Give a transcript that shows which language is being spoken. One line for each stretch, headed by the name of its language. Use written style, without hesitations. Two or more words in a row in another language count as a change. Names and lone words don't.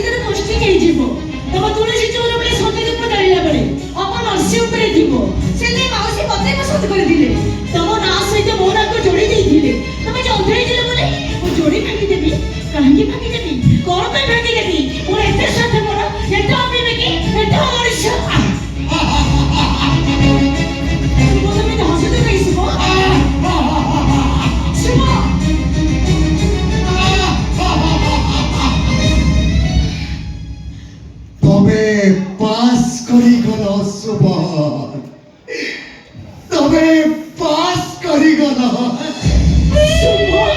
Odia: ତାର ପୋଷ୍ଟିଂ ହେଇଯିବ ତମ ତୁଳସୀ ଚଉର ବେଳେ ସତେ ଧୂପ ଜାଳିଲା ବେଳେ ଅପନର୍ସି ଉପରେ ଥିବ ସେଦିନ ମାଉସୀ ମତେ ପସନ୍ଦ କରିଥିଲେ ତମ ନାଁ ସହିତ ମୋ ନାଁକୁ ଯୋଡ଼ି ଦେଇଥିଲେ ତମେ ଯେ ଅନ୍ଧ ହେଇଥିଲେ ବୋଲି ମୁଁ ଯୋଡ଼ି ଭାଙ୍ଗିଦେବି କାହିଁକି ଭାଙ୍ଗିଦେବି କଣ ପାଇଁ ଭାଙ୍ଗିଦେବି ମୋର ଏତେ ସ୍ୱାର୍ଥପର ଏତେ ଅବିବେକୀ ଏତେ ଅମଣିଷ ତମେ ହସୁଛ କାହିଁ ଶୁଭ ଶୁଭ ତେବେ ପାସ କରି ଗଲ ସୁବଳ ତେବେ ପାସ କରି ଗଲ শুভ